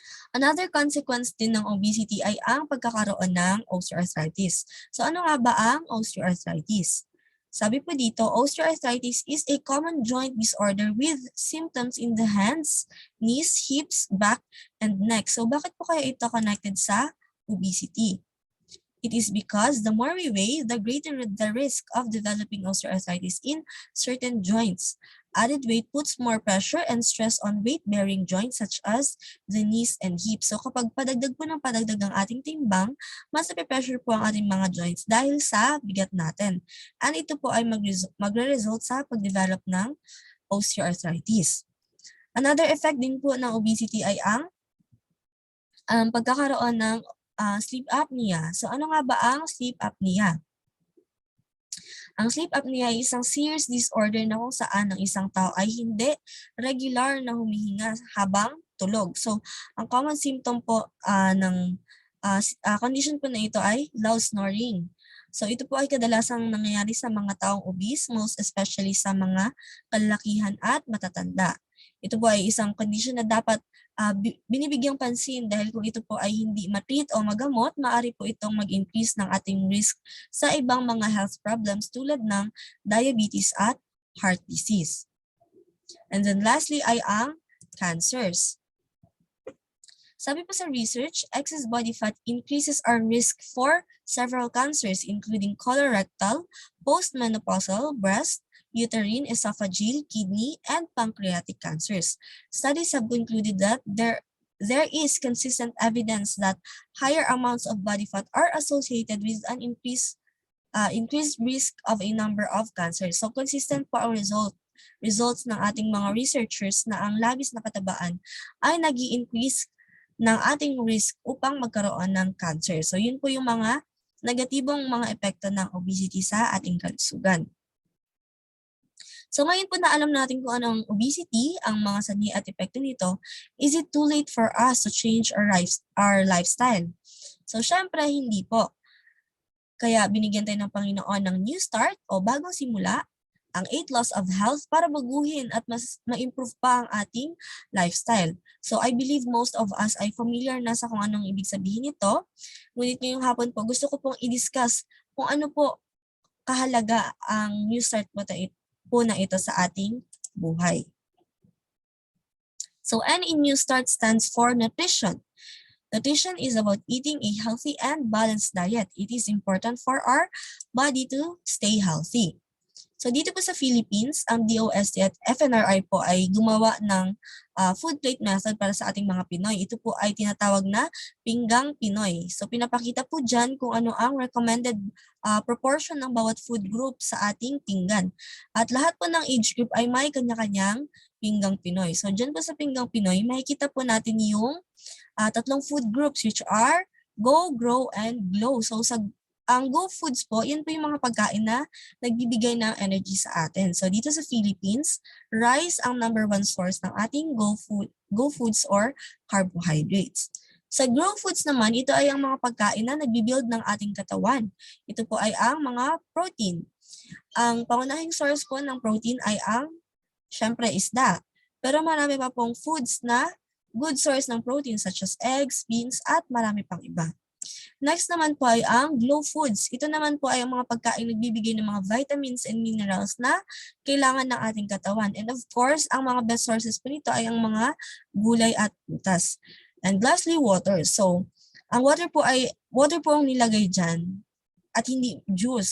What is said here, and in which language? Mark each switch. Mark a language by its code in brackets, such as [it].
[tl] Another consequence din ng obesity ay ang pagkakaroon ng osteoarthritis. So ano nga ba ang osteoarthritis? Sabi po dito, [en] osteoarthritis is a common joint disorder with symptoms in the hands, knees, hips, back, and neck. [tl] So bakit po kaya ito connected sa obesity? [en] It is because the more we weigh, the greater the risk of developing osteoarthritis in certain joints. Added weight puts more pressure and stress on weight-bearing joints such as the knees and hips. [tl] So kapag padagdag po ng padagdag ang ating timbang, mas nape-pressure po ang ating mga joints dahil sa bigat natin. And ito po ay magre-result sa pag-develop ng osteoarthritis. Another effect din po ng obesity ay ang pagkakaroon ng sleep apnea. So ano nga ba ang sleep apnea? Ang sleep apnea ay isang serious disorder na kung saan ang isang tao ay hindi regular na humihinga habang tulog. So ang common symptom po ng condition po na ito ay loud snoring. So ito po ay kadalasang nangyayari sa mga taong obese, most especially sa mga kalalakihan at matatanda. Ito po ay isang condition na dapat binibigyang pansin dahil kung ito po ay hindi matreat o magamot, maaari po itong mag-increase ng ating risk sa ibang mga health problems tulad ng diabetes at heart disease. [en] And then lastly ay ang cancers. [tl] Sabi po sa research, [en] excess body fat increases our risk for several cancers including colorectal, postmenopausal, breast, uterine, esophageal, kidney, and pancreatic cancers. Studies have concluded that there is consistent evidence that higher amounts of body fat are associated with an increased risk of a number of cancers. [tl] So consistent po ang results ng ating mga researchers na ang labis na katabaan ay nag-i-increase ng ating risk upang magkaroon ng cancer. So yun po yung mga negatibong mga epekto ng obesity sa ating kalusugan. So ngayon po na alam natin kung ano ang obesity, ang mga sanhi at epekto nito, [en] is it too late for us to change our lifestyle? [tl] So syempre hindi po. Kaya binigyan tayo ng Panginoon ng New Start o bagong simula, ang 8 laws of health para baguhin at mas ma-improve pa ang ating lifestyle. [en] So I believe most of us [tl] ay familiar na sa kung anong ibig sabihin nito. Ngunit ngayong hapon po gusto ko pong i-discuss kung ano po kahalaga ang New Start po na ito sa ating buhay. [en] So N in NEWSTART stands for nutrition. Nutrition is about eating a healthy and balanced diet. It is important for our body to stay healthy. [tl] So dito po sa Philippines, ang DOST at FNRI po ay gumawa ng food plate method para sa ating mga Pinoy. Ito po ay tinatawag na pinggang Pinoy. So pinapakita po dyan kung ano ang recommended proportion ng bawat food group sa ating pinggan. At lahat po ng age group ay may kanya-kanyang pinggang Pinoy. So dyan po sa pinggang Pinoy, makikita po natin yung tatlong food groups which are Go, Grow, and Glow. So sa Ang Go Foods po, yan po yung mga pagkain na nagbibigay ng energy sa atin. So dito sa Philippines, rice ang number 1 source ng ating Go Foods or carbohydrates. Sa Grow Foods naman, ito ay ang mga pagkain na nagbibuild ng ating katawan. Ito po ay ang mga protein. Ang pangunahing source po ng protein ay syempre, isda. Pero marami pa pong foods na good source ng protein such as eggs, beans, at marami pang iba. Next naman po ay ang Glow Foods. Ito naman po ay ang mga pagkain nagbibigay ng mga vitamins and minerals na kailangan ng ating katawan. And of course, ang mga best sources po nito ay ang mga gulay at prutas. And lastly, water. So, ang water po ang nilagay dyan at hindi juice.